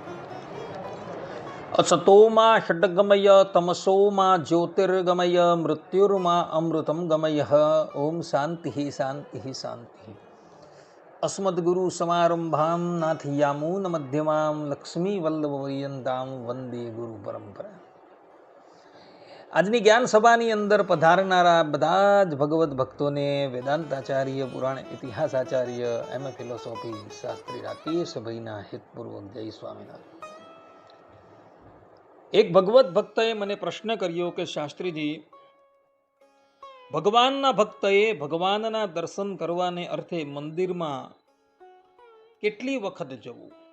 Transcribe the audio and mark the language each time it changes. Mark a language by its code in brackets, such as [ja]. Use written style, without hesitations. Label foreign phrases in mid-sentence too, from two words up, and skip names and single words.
[sa] असतो मा षड्गमय तमसो मा ज्योतिर्गमय मृत्युर्मा अमृतं गमय। ओम शांति शांति शांति। अस्मद्गुरुसमारम्भां नाथयामूनमध्यमां लक्ष्मीवल्लभपर्यन्तां वंदे गुरु परंपरा। [gu] આજની જ્ઞાન સભાની અંદર પધારનારા બધા જ ભગવત ભક્તોને વેદાંતાચાર્ય, પુરાણ ઇતિહાસાચાર્ય, એમ ફિલોસોફી શાસ્ત્રી રાકેશભાઈના હિતપૂર્વક જય સ્વામિનારાયણ। એક ભગવત ભક્તએ મને પ્રશ્ન કર્યો કે શાસ્ત્રીજી, ભગવાનના ભક્તએ ભગવાનના દર્શન કરવાને અર્થે મંદિરમાં કેટલી વખત જવું?